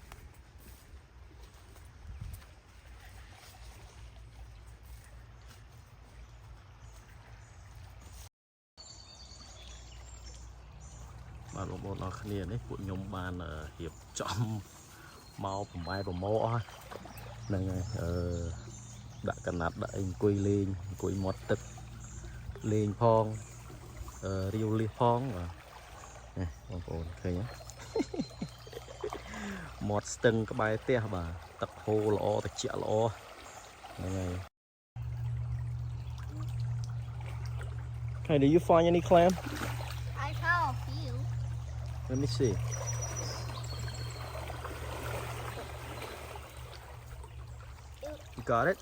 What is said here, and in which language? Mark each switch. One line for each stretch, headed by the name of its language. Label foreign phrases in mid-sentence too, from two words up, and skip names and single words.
Khmer: បាទបងប្អូនអរគ្នានេះពួកខ្ញុំបានរៀបចំមកប្រម៉ែប្រម៉ោអស់ហ្នឹងហើយដាក់កណាត់ដាក់អីអង្គុយលេងអង្គុយមាត់ទឹកលេងផងរាវលៀសផងបាទបងប្អូនឃើញទេ មាត់ស្ទឹងក្បែរផ្ទះបាទទឹកហូរល្អត្រជាក់ល្អហ្នឹងហើយ
English: Hey, do you find any clam? I saw a few. Let me see. You got it?